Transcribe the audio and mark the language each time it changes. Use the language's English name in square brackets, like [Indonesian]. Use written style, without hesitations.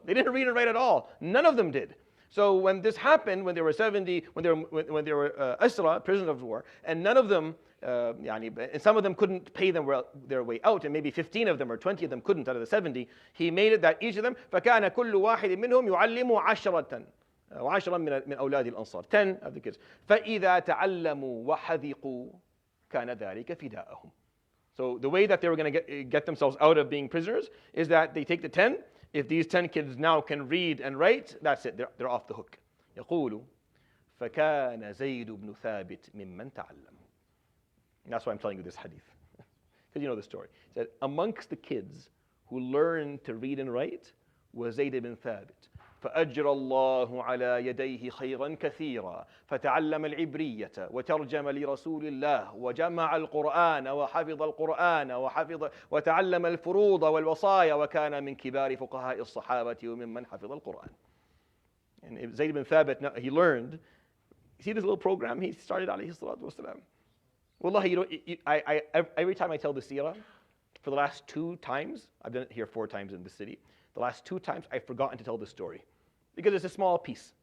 [English] They didn't read and write at all. None of them did. So when this happened, when there were 70, when there were Asra, prisoners of war, and none of them, and some of them couldn't pay them their way out, and maybe 15 of them or 20 of them couldn't out of the 70, he made it that each of them, [Arabic] فَكَانَ كُلُّ وَاحِدٍ مِّنْهُمْ يُعَلِّمُ عَشْرَةً وعشرا من أولاد الأنصار. [English] 10 of the kids. [Arabic] فَإِذَا تَعَلَّمُوا وَحَذِقُوا كَانَ ذَلِكَ فِدَاءَهُم. [English] So the way that they were going to get themselves out of being prisoners is that they take the 10. If these 10 kids now can read and write, that's it. They're off the hook. [Arabic] يقول فكان زيد بن ثابت ممن تعلم. [English] And that's why I'm telling you this hadith. Because you know the story. It said, amongst the kids who learned to read and write was Zayd ibn Thabit. [Arabic] فأجرى الله على يديه خيرا كثيرا فتعلم العبرية وترجم لرسول الله وجمع القرآن وحفظ القرآن وتعلم الفروض والوصايا وكان من كبار فقهاء الصحابة وممن حفظ القرآن. [English] And Zayd ibn Thabit, he learned. You see this little program he started, alayhi salatu wasalam? Wallahi, every time I tell the seerah, for the last 2 times, I've done it here 4 times in the city, the last 2 times I've forgotten to tell the story. Because it's a small piece.